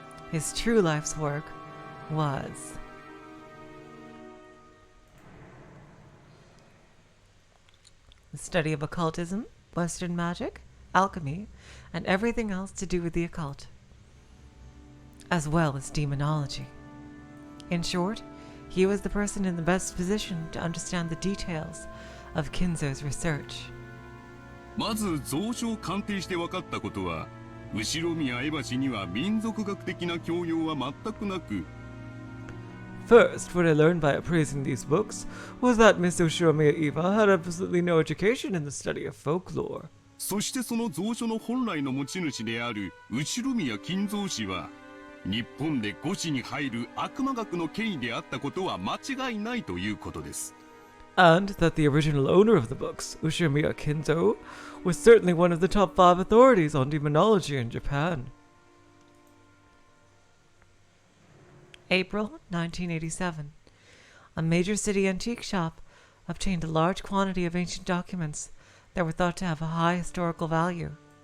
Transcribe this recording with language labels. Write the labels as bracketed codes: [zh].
[en] His true life's work was the study of occultism, Western magic, alchemy, and everything else to do with the occult, as well as demonology. In short, he was the person in the best position to understand the details of Kinzo's research. [ja] まず蔵書を鑑定して分かったことは、後宮江橋には民族学的な教養は全くなく、 [en] First, what I learned by appraising these books was that Miss Ushiromiya Eva had absolutely no education in the study of folklore. [ja] そしてその蔵書の本来の持ち主である後宮金蔵氏は、日本で五子に入る悪魔学の権威であったことは間違いないということです。 [en] And that the original owner of the books, Ushimiya Kinzo, was certainly one of the top 5 authorities on demonology in Japan. April 1987. A major city antique shop obtained a large quantity of ancient documents that were thought to have a high historical value.